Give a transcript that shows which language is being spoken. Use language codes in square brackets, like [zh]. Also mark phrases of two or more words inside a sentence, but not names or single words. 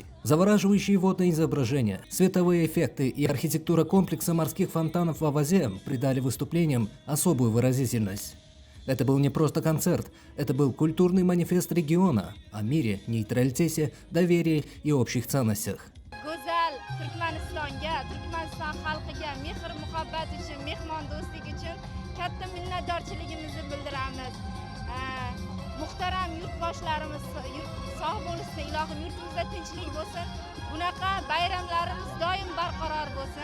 [ru] Завораживающие водные изображения, световые эффекты и архитектура комплекса морских фонтанов в Авазе придали выступлениям особую выразительность. Это был не просто концерт, это был культурный манифест региона о мире, нейтралитете, доверии и общих ценностях. [uz] Go'zal Turkmanistonga, Turkmaniston xalqiga mehr muhabbat uchun, mehmondo'stlik uchun katta minnatdorchiligimizni bildiramiz. Muhtaram yurtboshlarimiz sog' bo'lsin, ilohim yurtimizda tinchlik bo'lsin. Bunaqa bayramlarimiz doim barqaror bo'lsin.